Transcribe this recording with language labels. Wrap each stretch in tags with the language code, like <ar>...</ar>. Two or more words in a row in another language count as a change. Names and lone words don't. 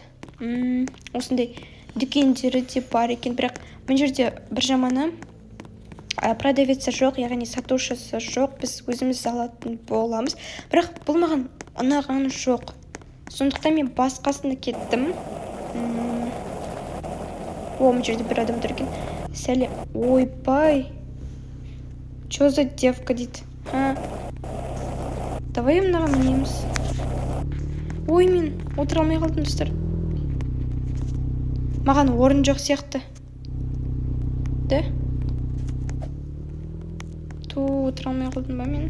<kk>Осындай дүкендері де бар екен, бірақ бұл жерде бір жаманы продавецтер жоқ, яғни сатушысы жоқ. Біз өзіміз алатын боламыз. Бірақ бұл маған ұнаған жоқ. Сондықтан мен басқасына кеттім. Бұл жерде бір адам тұр екен. Сәлем. Ойбай.</kk> <ru>Чё за девка дейді?</ru> <kk>Давай мынаған мінеміз. Ой, мен отыра алмай қалдым, достар. Маған орын жоқ сияқты. Да? Отыра алмай қалдым ба мен?</kk>